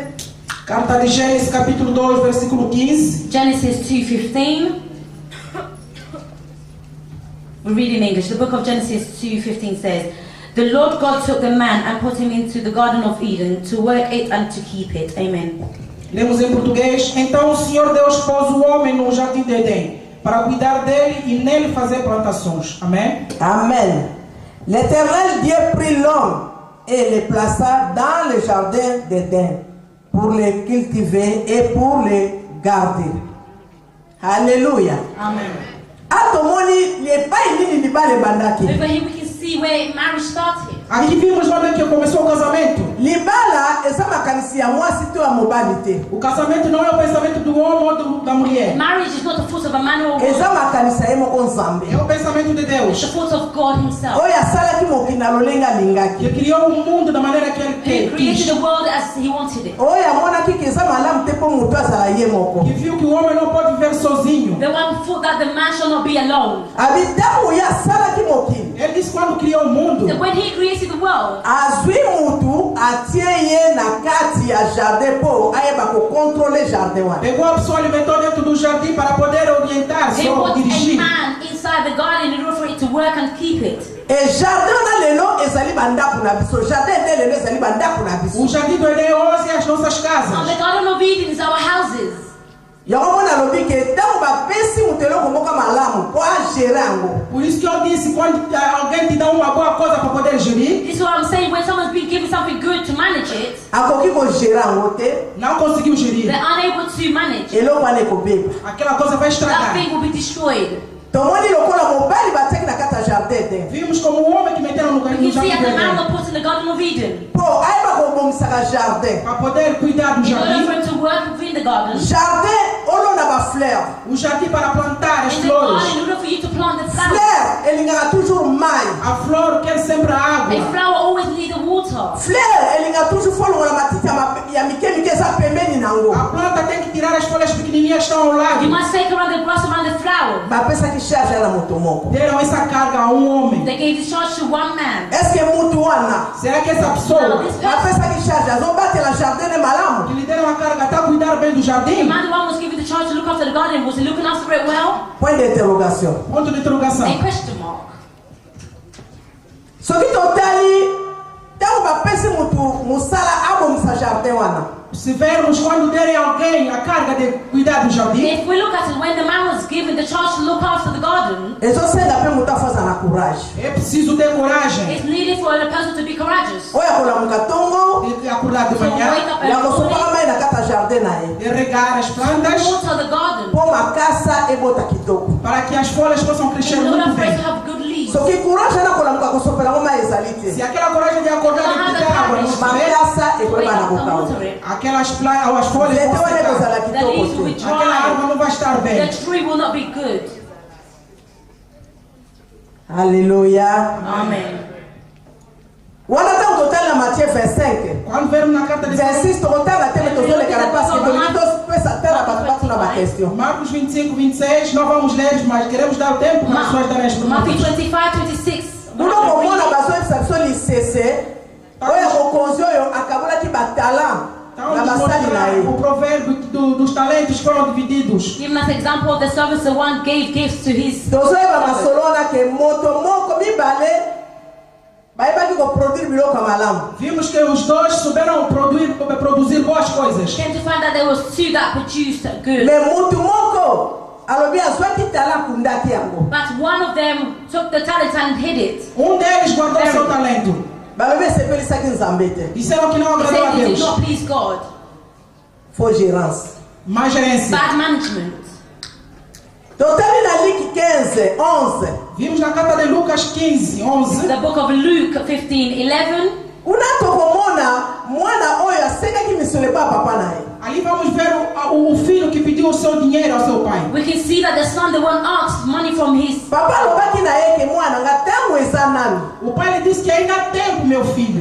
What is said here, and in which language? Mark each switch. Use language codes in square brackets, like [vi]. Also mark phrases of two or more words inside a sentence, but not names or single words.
[pt] Carta de Gênesis capítulo 2, versículo 15. [en] Genesis 2:15. We read in English. The book of Genesis 2:15 says, "The Lord God took the man and put him into the Garden of Eden to work it and to keep it." Amen. [pt] Lemos em português. Então o Senhor Deus pôs o homem no jardim de Edém para cuidar dele e nele fazer plantações. Amém? [en] Amen. [fr] L'Éternel Dieu prit l'homme et le plaça dans le jardin d'Éden pour le cultiver et pour le garder. Alléluia. [en] Amen. [ln] Atomoni lepai nini libale bandaki. [en] Over here we can see where marriage started. [pt] Aqui vimos onde que começou o casamento. [ln] Libala eza makanisi ya mwasi to ya mobali te. [pt] O casamento não é o pensamento do homem ou da mulher. [en] Marriage is not the fault of a man or a woman. [ln] Eza makanisi ya ye moko Nzambe. [pt] É o pensamento de [en] It's [pt] Deus, [en] the fault of God himself. [ln] Oyo asalaki mokili na lolenge alingaki. [pt] que criou o mundo da maneira que [en] He [pt] ele [en] created [pt] quis. [en] the world as he wanted it. [ln] Oyo amonaki ke eza malamu te mpo moto azala ye moko. [pt] Que viu que o homem não pode viver sozinho. [en] The one thought that the man shall not be alone. [ln] Abi ntango ye asalaki mokili. [pt] Ele disse quando criou o mundo, [en] So when he created the world, [ln] Azwi mutu atie ye na kati ya jardin po ayeba kokontrole jardin wana. [pt] pegou a pessoa, alimentou dentro do jardim para poder orientar-se [en] he [pt] ou [en] put a [pt] dirigir. [en] man inside the garden in order for it to work and keep it. [ln] E jardin wana lelo ezali bandako na biso. Jardin ete lelo ezali bandako na biso. [pt] O jardim do Edém hoje é as nossas [en] And [pt] casas. [en] the Garden of Eden is our houses. [ln] Yango mona alobi ke ntango bapesi mutu eloko moko malamu po agere yango. [pt] Por isso que eu disse, quando alguém te dá uma boa coisa para poder gerir, [en] This is what I'm saying. When someone's been given something good to manage it, [ln] Akoki kogere yango te. [pt] não conseguiu gerir. [en] they're unable to manage. [ln] Eloko wana ekobeba. [pt] Aquela coisa vai [en] That [pt] estragar. [en] thing will be destroyed. [ln] Tomoni lokola mobali batiaki na kati ya jardin te. [pt] Vimos como o homem que meteram no [en] You [pt] jardim [en] can see as the man [pt] do [en] was put in the Garden of Eden. [ln] Po ayeba kobomisaka jardin. [pt] para poder cuidar do [en] In order [pt] jardim. [en] for him to work within the garden. [ln] Jardin olona bafleur. [pt] O jardim para plantar as [en] In the garden, [pt] flores. [en] in order for you to plant the flower. [ln] Fleur elingaka toujours mai. [pt] A flor quer sempre a [en] A [pt] água. [en] flower always needs the water. [ln] Fleur elingaka toujours folongola matiti ya mike mike eza pembeni nango. [pt] A planta tem que tirar as folhas pequenininhas que estão ao lado. [en] You must take around the grass around the flower. [ln] Bapesaki charge ya na moto moko. [pt] Deram essa carga a um homem. [en] They gave this charge to one man. [ln] Eske mutu wana [pt] Será que essa [en] Now, [pt] pessoa [en] this person [ln] bapesaki charge azobatela jardin ne malamu? [pt] que lhe deram a carga está a cuidar cuidar bem do [en] The [pt] jardim? [en] man who was given the charge to look after the garden, was he looking after it well? [fr] Point de interrogation. [pt] Ponto de interrogação. [en] A question mark. [ln] Soki totali tango bapesi mutu musala abomisa jardin wana. [pt] Se vermos quando derem alguém a carga de cuidar do jardim, [en] If we look at it, when the man was given the charge to look after the garden, [ln] Ezosenga pe mutu afaza na courage. [pt] é preciso ter coragem. [en] it's needed for a person to be courageous. [ln] Oya kolamuka tongo, [pt] De acordar de [en] So [pt] manhã, [en] wake up [ln] ya [en] every [ln] kosopaka [en] morning, [ln] mai na kata jardin na ye. [pt] de regar as plantas, [en] water the garden, [ln] Po makasa ebota kitoko. [pt] para que as folhas possam crescer [en] in order [pt] muito [en] for it [pt] bem. [en] to have good leaves. [ln] Soki courage na kolamuka kosopela ngo mai ezali te. [pt] Se aquela coragem de acordar e cuidar água não tiver, [ln] Makasa [en] Wake [ln] ekweba na [en] up and [ln] kokao. [en] water it. [pt] aquelas as folhas [ln] Nzete [pt] vão [ln] wana [pt] secar. [ln] ekozala [en] The leaves will be [ln] kitoko te. [pt] Aquela árvore [en] dry. [pt] não vai estar bem. [en] The tree will not be good. [fr] Alléluia. [en] Amen. [ln] Wana tango totali na Matthieu 25. [pt] Quando vermos na carta de [ln] 26 tokotanga te me tozolekana [fr] parce que [ln] tolingi topesa tala bato batuna bakestion. [pt] Marcos 25, 26, não vamos ler, mas queremos dar o tempo para as pessoas darem as [en] Matthew [pt] perguntas. [en] 25, 26. [ln] Buno komona bazoyebisa biso lisese oyo mokonzi oyo akabolaki batala [pt] Então, [ln] na [pt] nos [ln] basali na [pt] mostrar [ln] ye. [pt] o provérbio dos talentos foram divididos. [en] Giving us example of the service, the one gave gifts to his. [ln] tozoyeba masolo wana ke moto moko mibale bayebaki koproduire biloko ya malamu. [pt] Vimos que os dois souberam produzir boas coisas. [en] Came to find that there was two that produced good. [ln] Me mutu moko alobi azwaki tala akundaki yango. [en] But one of them took the talent and hid it. [pt] Deles guardou seu talento. [ln] balobi esepelisaki nzambe te. [pt] Disseram que não [en] They [pt] agradou a [en] said it did [pt] Deus. [en] not please God. [fr] Faux gérance. [pt] Má gerência. [en] Bad management. [ln] totali na liki 15 11 [pt] Vimos na carta de Lucas 15, 11. [en] The book of Luke 15, 11. [ln] kuna tokomona mwana oyo asengaki misolo epa papa na ye. [pt] Ali vamos ver o filho que pediu o seu dinheiro ao seu pai. [en] We can see that the son, the one asked money from his. [ln] papa alobaki na ye ke mwana nga ntango eza nani. [pt] O pai lhe disse que ainda há tempo, meu filho.